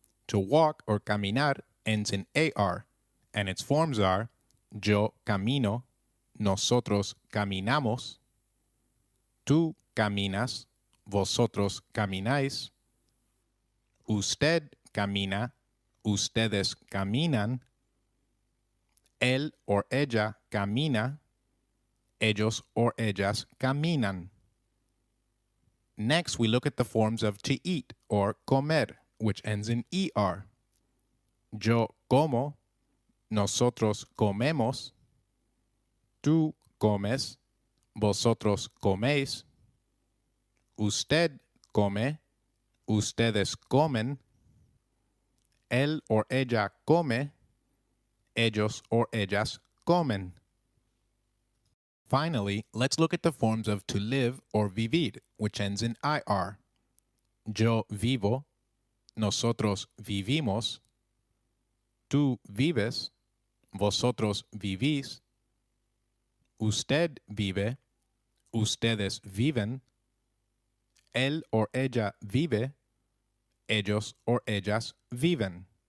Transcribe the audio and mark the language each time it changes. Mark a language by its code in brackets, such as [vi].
[en] To walk or [es] caminar [en] ends in AR, and its forms are [es] yo camino, nosotros caminamos, tú caminas, vosotros camináis, usted camina, ustedes caminan, él or ella camina, ellos or ellas caminan. [en] Next, we look at the forms of to eat or comer, which ends in ER. [es] Yo como, nosotros comemos, tú comes, vosotros coméis, usted come, ustedes comen, él or ella come, ellos or ellas comen. [en] Finally, let's look at the forms of to live or vivir, which ends in IR. [es] Yo vivo, nosotros vivimos, tú vives, vosotros vivís, usted vive, ustedes viven, él or ella vive, ellos or ellas viven.